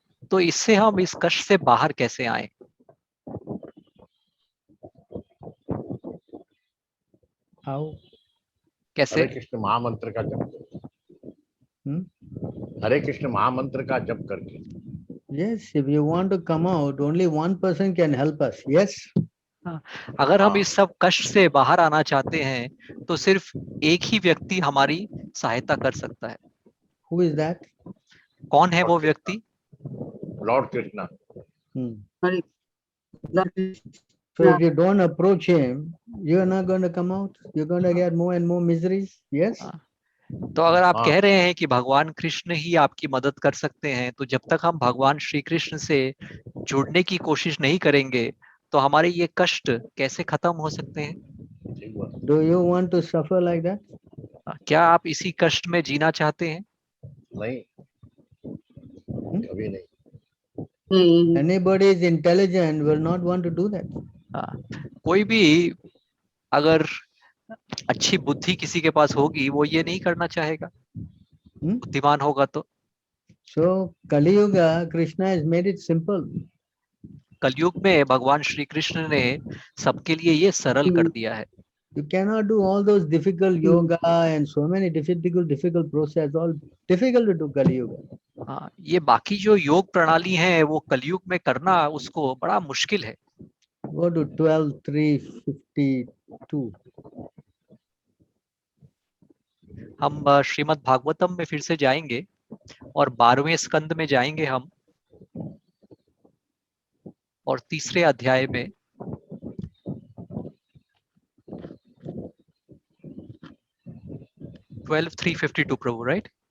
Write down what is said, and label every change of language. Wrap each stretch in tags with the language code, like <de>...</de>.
<hi>तो इससे हम इस कष्ट से बाहर कैसे आए?</hi> <en>How?</en> <hi>कैसे? हरे कृष्ण महामंत्र का जप करके। हरे कृष्ण महामंत्र का जप करके।</hi> <en>Yes, if you want to come out, only one person can help us. Yes.</en> <hi>अगर हम इस सब कष्ट से बाहर आना चाहते हैं तो सिर्फ एक ही व्यक्ति हमारी सहायता कर सकता है।</hi> <en>Who is that?</en> <hi>कौन है वो व्यक्ति?</hi> <en>Lord Krishna. So if you don't approach him, you are not going to come out. You're going to get more and more miseries. Yes.</en> <hi>तो अगर आप कह रहे हैं कि भगवान कृष्ण ही आपकी मदद कर सकते हैं, तो जब तक हम भगवान श्री कृष्ण से जुड़ने की कोशिश नहीं करेंगे तो हमारे ये कष्ट कैसे खत्म हो सकते हैं?</hi> <en>Do you want to suffer like that?</en> <hi>क्या आप इसी कष्ट में जीना चाहते हैं? नहीं, कभी नहीं।</hi> <en>Anybody is intelligent will not want to do that.</en> <hi>कोई भी अगर अच्छी बुद्धि किसी के पास होगी, वो ये नहीं करना चाहेगा। बुद्धिमान होगा तो।</hi> <en>So Kali Yuga, Krishna has made it simple.</en> <hi>कलयुग में भगवान श्री कृष्ण ने सबके लिए ये सरल कर दिया है.</hi> <en>You cannot do all those difficult yoga and so many difficult process, all difficult to do Kali Yuga.</en> <hi>हाँ, ये बाकी जो योग प्रणाली है वो कलयुग में करना उसको बड़ा मुश्किल है.</hi> <en>Go to 12:352.</en> <hi>हम श्रीमद् भागवतम में फिर से जाएंगे और 12वें स्कंद में जाएंगे हम और तीसरे अध्याय में 12:352 प्रभु, राइट?</hi>